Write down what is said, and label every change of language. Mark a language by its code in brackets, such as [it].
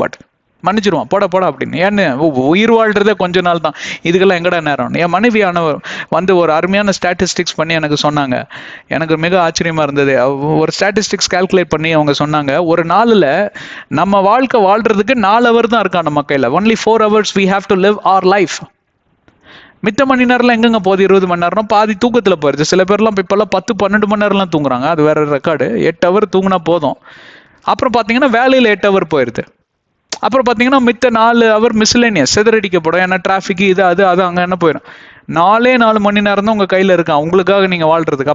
[ta] But மன்னிச்சிருவான், போட அப்படின்னு. ஏன்னு உயிர் வாழ்றதே கொஞ்ச நாள் தான், இதுக்கெல்லாம் எங்கடா நேரம். என் மனைவியானவர் ஒரு அருமையான ஸ்டாட்டிஸ்டிக்ஸ் பண்ணி எனக்கு சொன்னாங்க. எனக்கு மிக ஆச்சரியமா இருந்தது. ஒரு ஸ்டாட்டிஸ்டிக்ஸ் கால்குலேட் பண்ணி அவங்க சொன்னாங்க, ஒரு நாளில் நம்ம வாழ்க்கை வாழ்றதுக்கு [en] 4 hours [ta] தான் இருக்கா நம்ம கையில். [en] only 4 hours we have to live our life. [ta] மித்த மணி நேரம்லாம் எங்கெங்க போகுது? 20 மணி நேரம் பாதி தூக்கத்துல போயிருது. சில பேர்லாம் இப்பெல்லாம் 10-12 மணி நேரம்லாம் தூங்குறாங்க. அது வேற ரெக்கார்டு. [en] 8 hours [ta] தூங்கினா போதும். அப்புறம் பாத்தீங்கன்னா வேலையில [en] 8 hours [ta] போயிருது. அப்புறம் பாத்தீங்கன்னா மித்த [en] 4 hours [ta] மிஸ்லேனியஸ் சிதறடிக்கப்படும். ஏன்னா டிராபிக் இது அது அங்க என்ன போயிடும். 4 மணி நேரம் தான் உங்க கையில இருக்கான் உங்களுக்காக நீங்க வாழ்றதுக்கு.